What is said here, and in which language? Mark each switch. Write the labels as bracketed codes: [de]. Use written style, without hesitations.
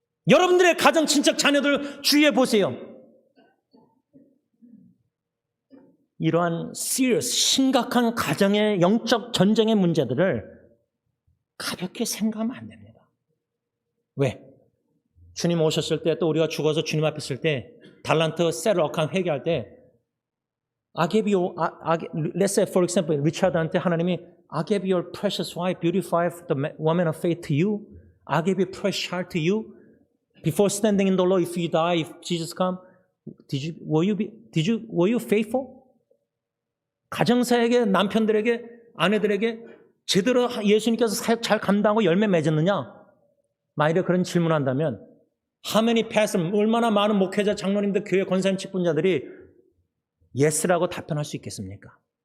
[ko] 여러분들의 가정 친척 자녀들 주의해 보세요. 이러한 serious, 심각한 가정의 영적 전쟁의 문제들을 가볍게 생각하면 안 됩니다. 왜? 주님 오셨을 때 또 우리가 죽어서 주님 앞에 있을 때 달란트 셀 어카운트 회개할 때 I gave you, let's say for example 리차드한테 하나님이 [en] I gave your precious wife, beautify the woman of faith to you. I gave you precious heart to you. Before standing in the Lord, if you die, if Jesus come, were you faithful? [ko] 가정사에게, 남편들에게, 아내들에게 제대로 예수님께서 사역 잘 감당하고 열매 맺었느냐? 만일에 그런 질문한다면, [en] how many pastors, [ko] 얼마나 많은 목회자, 장로님들, 교회 권사님 직분자들이 yes라고 답변할 수 있겠습니까?